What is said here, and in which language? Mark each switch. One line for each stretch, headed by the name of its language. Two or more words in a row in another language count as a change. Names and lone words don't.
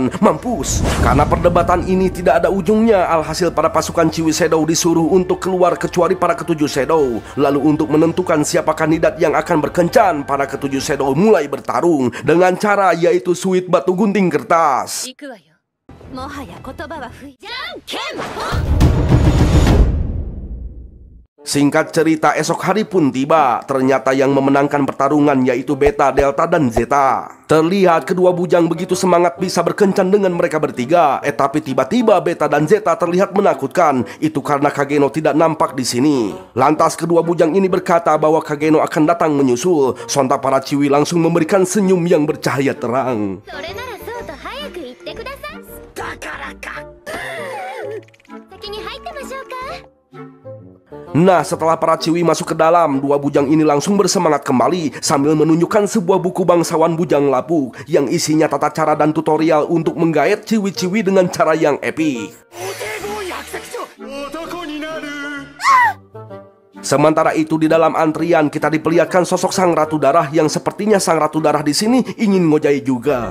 Indonesian: Mampus. Karena perdebatan ini tidak ada ujungnya, alhasil para pasukan Chiwi Shadow disuruh untuk keluar kecuali para ketujuh Shadow. Lalu untuk menentukan siapa kandidat yang akan berkencan, para ketujuh Shadow mulai bertarung dengan cara yaitu suit batu gunting kertas.
Japanese: 行くわよ。もはや言葉は不意。じゃんけんぽん。
Indonesian: Singkat cerita, esok hari pun tiba. Ternyata yang memenangkan pertarungan yaitu Beta, Delta, dan Zeta. Terlihat kedua bujang begitu semangat bisa berkencan dengan mereka bertiga. Tapi tiba-tiba Beta dan Zeta terlihat menakutkan. Itu karena Kageno tidak nampak di sini. Lantas kedua bujang ini berkata bahwa Kageno akan datang menyusul. Sontak para Chiwi langsung memberikan senyum yang bercahaya terang.
Japanese: それならそうと早く言ってください。だからか。先に入ってましょうか。
Indonesian: Nah, setelah para Chiwi masuk ke dalam, dua bujang ini langsung bersemangat kembali sambil menunjukkan sebuah buku bangsawan bujang lapuk yang isinya tata cara dan tutorial untuk menggait Chiwi-Chiwi dengan cara yang epik. Sementara itu di dalam antrian kita diperlihatkan sosok Sang Ratu Darah yang sepertinya Sang Ratu Darah di sini ingin ngojai juga.